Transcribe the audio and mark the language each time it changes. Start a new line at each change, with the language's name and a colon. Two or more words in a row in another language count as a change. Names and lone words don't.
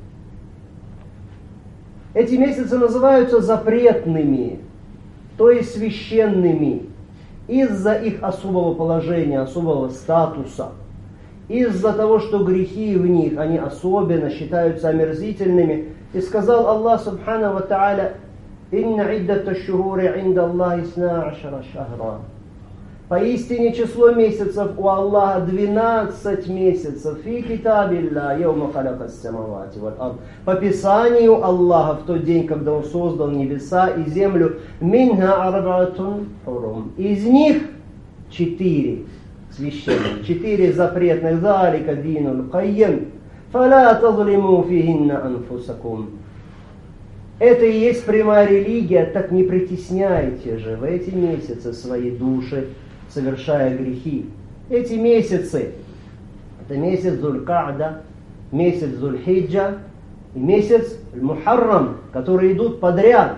Russian: Эти месяцы называются запретными, то есть священными, из-за их особого положения, особого статуса, из-за того, что грехи в них, они особенно считаются омерзительными. И сказал Аллах
Arabic: سبحانه وتعالى: «إن عدة الشهور عند الله اثنا عشر شهرا».
Russian: Поистине число месяцев у Аллаха 12 месяцев.
Arabic: في كتاب الله يوم خلق السماوات والأرض.
Russian: По Писанию Аллаха в тот день, когда Он создал небеса и землю.
Arabic: منها أربعة حرم.
Russian: Из них 4 священных, 4 запретных.
Arabic: ذلك الدين القيم. فلا تظلموا فيهن أنفسكم.
Russian: Это и есть прямая религия, так не притесняйте же в эти месяцы свои души, совершая грехи. Эти месяцы, это месяц Зуль-Ка'да, месяц Зуль-Хиджа и месяц Мухаррам, которые идут подряд.